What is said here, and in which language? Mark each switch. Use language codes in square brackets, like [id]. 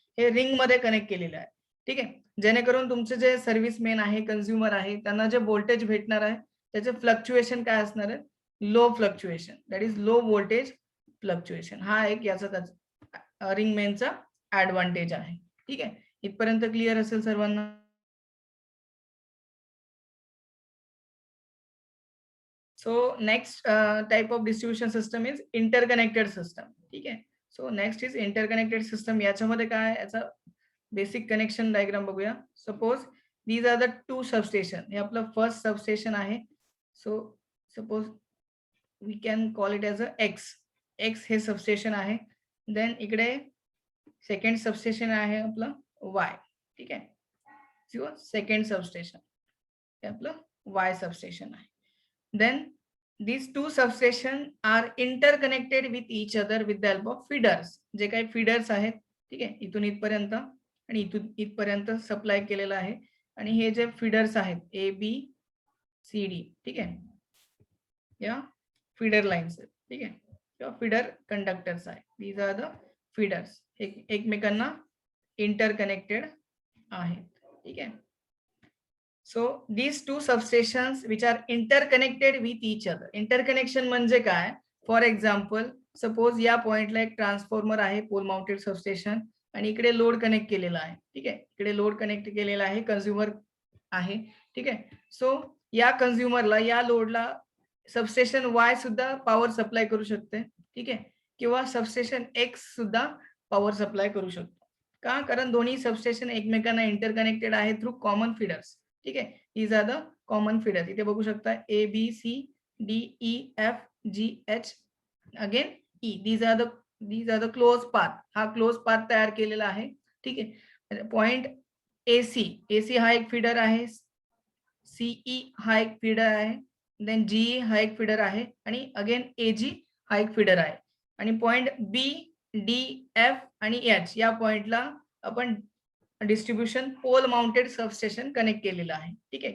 [mr] हे रिंग मध्ये कनेक्ट केलेले आहे. ठीक आहे. जेणेकरून तुमचे जे सर्व्हिसमेन आहे, कंझ्युमर आहे, त्यांना जे व्होल्टेज भेटणार आहे त्याचे फ्लक्च्युएशन काय असणार आहे, low fluctuation, [en] That is low voltage fluctuation. [mr] हा एक याचा रिंग मेनचा ऍडव्हान्टेज आहे. ठीक आहे. इथपर्यंत क्लिअर असेल सर्वांना. [en] So next type of distribution system is interconnected system. [mr] ठीक आहे. [en] So next is interconnected system. [mr] याच्यामध्ये काय याचा बेसिक कनेक्शन डायग्राम बघूया. [en] Suppose these are the two substation. [mr] हे आपलं फर्स्ट सबस्टेशन आहे. [en] so suppose we can call it as a X [mr] हे सबस्टेशन आहे. [en] then [mr] इकडे सेकंड सबस्टेशन आहे आपलं वाय. ठीक आहे. किंवा सेकंड सबस्टेशन हे आपलं वाय सबस्टेशन आहे. [en] Then these two substation are interconnected with each other with the help of feeders. [mr] जे काही feeders आहेत. ठीक आहे. इथून इथपर्यंत आणि इथून इथपर्यंत सप्लाय केलेला आहे. आणि हे जे फीडर्स आहेत ए बी सी डी. ठीक आहे. या फीडर लाईन्स आहेत. ठीक आहे. किंवा फीडर कंडक्टर्स आहेत. [en] These are the feeders. [mr] एकमेकांना इंटरकनेक्टेड आहेत. ठीक आहे. [en] So these two substations which are interconnected with each other. [mr] Interconnection म्हणजे काय? फॉर एक्झाम्पल सपोज या पॉइंटला एक ट्रान्सफॉर्मर आहे पोल माउंटेड सबस्टेशन आणि इकडे लोड कनेक्ट केलेला आहे. ठीक आहे. इकडे लोड कनेक्ट केलेला आहे, कंझ्युमर आहे. ठीक आहे. सो या कंझ्युमरला या लोडला सबस्टेशन वाय सुद्धा पॉवर सप्लाय करू शकते. ठीक आहे. किंवा सबस्टेशन एक्स सुद्धा पॉवर सप्लाय करू शकतो. का? कारण दोन्ही सबस्टेशन एकमेकांना इंटरकनेक्टेड आहे थ्रू कॉमन फीडर्स. ठीक आहे. These R the common feeders. इथे बघू शकता A B C D E F G H again E. [en] These are the close path. [mr] हा क्लोज पाथ तयार केलेला आहे. ठीक आहे. पॉइंट एसी हा एक फीडर आहे. सीई हा एक फीडर आहे. देन जीई हा एक फीडर आहे आणि अगेन एजी हा एक फीडर आहे. आणि पॉइंट बी डी एफ आणि एच या पॉइंटला आपण distribution pole mounted substation connect केलेलं आहे. ठीक आहे.